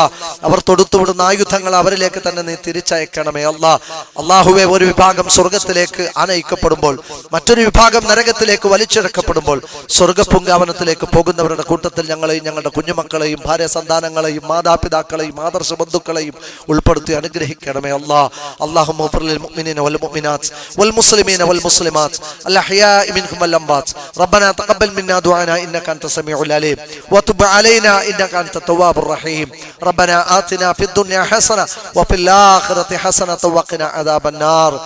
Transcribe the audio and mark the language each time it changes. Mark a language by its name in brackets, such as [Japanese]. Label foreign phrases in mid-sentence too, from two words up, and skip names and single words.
[Malayalam] അവർ തൊടുത്തുവിടുന്ന ആയുധങ്ങൾ അവരിലേക്ക് തന്നെ നീ തിരിച്ചയക്കണമേ അല്ലാ. അള്ളാഹുവെ, ഒരു വിഭാഗം സ്വർഗത്തിലേക്ക് ആനയിക്കപ്പെടുമ്പോൾ മറ്റൊരു വിഭാഗം നരകത്തിലേക്ക് വലിച്ചിഴക്കപ്പെടുമ്പോൾ സ്വർഗപുങ്കാവനത്തിലേക്ക് പോകുന്നവരുടെ കൂട്ടത്തിൽ ഞങ്ങളെയും ഞങ്ങളുടെ കുഞ്ഞുമക്കളെയും ഭാര്യ സന്താനങ്ങളെയും മാതാപിതാക്കളെയും ആദർശ ബന്ധുക്കളെയും ഉൾപ്പെടുത്തി അനുഗ്രഹിക്കണമേ അല്ലാ. [Arabic] اللهم اغفر للمؤمنين والمؤمنات والمسلمين والمسلمات الأحياء منهم والأموات. ربنا تقبل منا دعانا إنك أنت السميع العليم وتب علينا إنك أنت التواب الرحيم. ربنا آتنا في الدنيا حسنة وفي الآخرة حسنة وقنا عذاب النار.